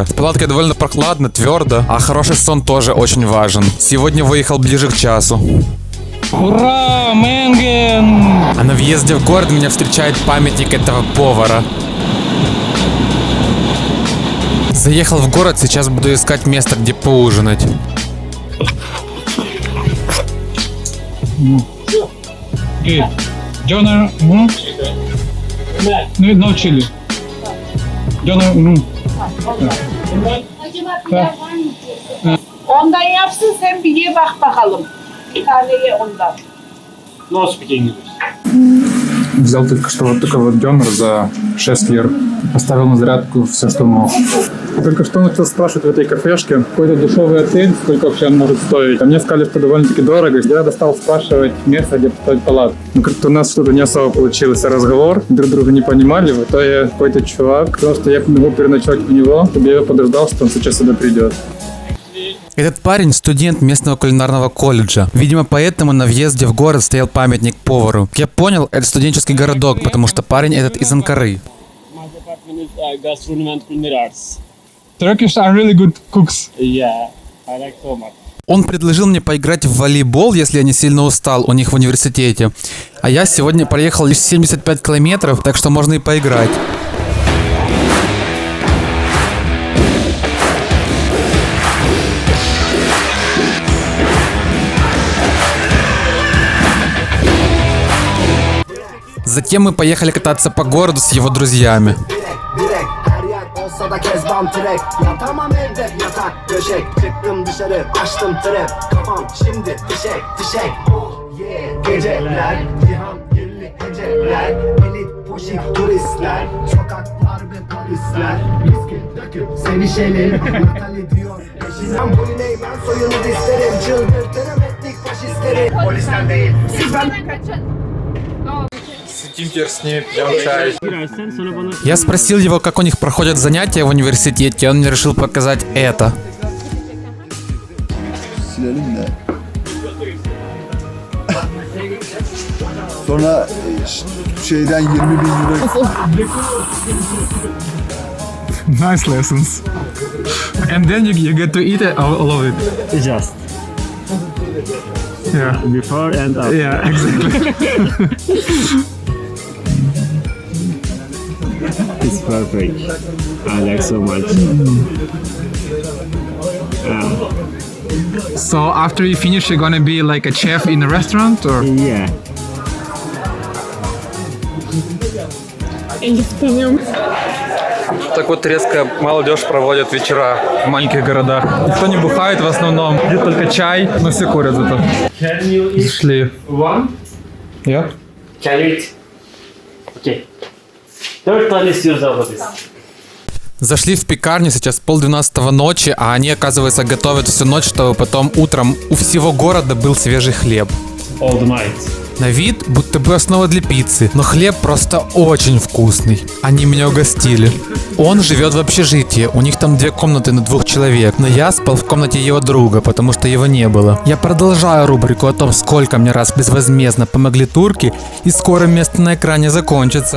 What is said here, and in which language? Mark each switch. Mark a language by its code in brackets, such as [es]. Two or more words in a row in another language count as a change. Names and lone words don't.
[ru] В палатке довольно прохладно, твердо, а хороший сон тоже очень важен. Сегодня выехал ближе к часу. Ура, Менген! А на въезде в город меня встречает памятник этого повара. Заехал в город, сейчас буду искать место, где поужинать. [en] Döner, no chili. [tr] Döner, Ondan yapsın sen bir ye bak bakalım. Bir tane ye ondan. [en] No speak English. [ru] Взял только что вот такой вот дёнер за 6 лир. Поставил на зарядку все, что мог. Только что начал спрашивать в этой кафешке, какой-то дешевый отель, сколько вообще он может стоить. А мне сказали, что довольно-таки дорого. Я стал спрашивать место, где поставить палатку. Ну, как-то у нас что-то не особо получился разговор. Друг друга не понимали. В итоге какой-то чувак сказал, что я могу переночевать у него, чтобы я его подождал, что он сейчас сюда придет. Этот парень студент местного кулинарного колледжа. Видимо, поэтому на въезде в город стоял памятник повару. Я понял, это студенческий городок, потому что парень этот из Анкары. [en] My department is gastronomy and culinary arts. Turkish are really good cooks. Yeah, I like so much. [ru] Он предложил мне поиграть в волейбол, если я не сильно устал, у них в университете. А я сегодня проехал лишь 75 километров, так что можно и поиграть. Затем мы поехали кататься по городу с его друзьями. [tr] Her yer olsa da kezban trek. Yatamam evde yatak döşek. Çıktım dışarı açtım trap. Kafam şimdi fişek fişek. Yeah. Geceler cihan kirli heceler. Elit poşik turistler. Sokaklar ve polisler. Viski döküp sevişelim. Metal ediyor peşinden boyun eğmen soyunu dizlerim. Çıldırtırım etnik faşistleri. Polisten değil siz ben. [ru] Сидим с ней, пьем чай. [tr] Girersen sonra bana... [ru] Я спросил его, как у них проходят занятия в университете, и он мне решил показать это. [tr] Silelim de. Sonra şeyden 20.000 euro. [en] Nice lessons. And then you get to eat it, all of it. Just. Yeah. Before and after. Yeah, exactly. It's perfect. I like so much. So after you finish, you're gonna be like a chef in a restaurant, or? Yeah. [ru] Так вот резко молодежь проводит вечера в маленьких городах. Никто не бухает в основном, пьют только чай, но все курят зато. [en] Can you eat [ru] Зашли. [en] one? [ru] Я? [en] Can you eat? Okay. [tr] 4 tane istiyoruz abla biz. [ru] Зашли в пекарню, сейчас 11:30 ночи, а они, оказывается, готовят всю ночь, чтобы потом утром у всего города был свежий хлеб. [en] All the night. [ru] На вид будто бы основа для пиццы, но хлеб просто очень вкусный. Они меня угостили. Он живет в общежитии, у них там 2 комнаты на 2 человек, но я спал в комнате его друга, потому что его не было. Я продолжаю рубрику о том, сколько мне раз безвозмездно помогли турки, и скоро место на экране закончится.